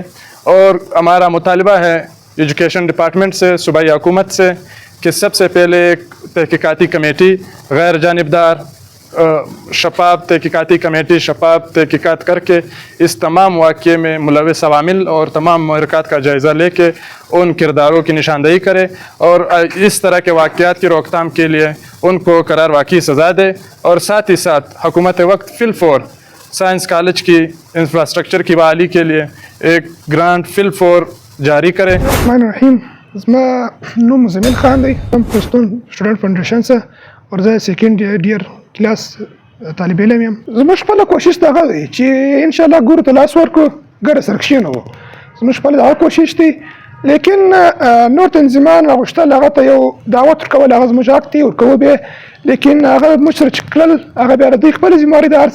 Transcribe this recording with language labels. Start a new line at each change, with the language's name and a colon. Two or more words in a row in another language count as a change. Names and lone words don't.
Urdu: اور ہمارا مطالبہ ہے ایجوکیشن ڈیپارٹمنٹ سے، صوبائی حکومت سے، کہ سب سے پہلے ایک تحقیقاتی کمیٹی، غیر جانبدار شفاف تحقیقاتی کمیٹی شفاف تحقیقات کر کے اس تمام واقعے میں ملوث عوامل اور تمام محرکات کا جائزہ لے کے ان کرداروں کی نشاندہی کرے اور اس طرح کے واقعات کی روک تھام کے لیے ان کو قرار واقعی سزا دے. اور ساتھ ہی ساتھ حکومت وقت فی الفور سائنس کالج کی انفراسٹرکچر کی بحالی کے لیے ایک گرانٹ فی الفور جاری کرے.
Pashto: زما نوم زمین خان دی، هم پښتون سټوډنټ فاونډیشن څخه اور زه سیکنډ ډیر کلاس طالب علم یم. زموږ خپله کوشش دغه دی چې انشاءالله ګورو ته لاس ورکړو، ګډه سره کښېنوو. زموږ خپله دغه کوشش دی، لیکن نور تنظیمان غوښتل هغه ته یو دعوت ورکول، هغه زموږ حق دی ورکوو به، لیکن هغه موږ سره چې کړل هغه بیا د دوی خپله ذمهواري ده.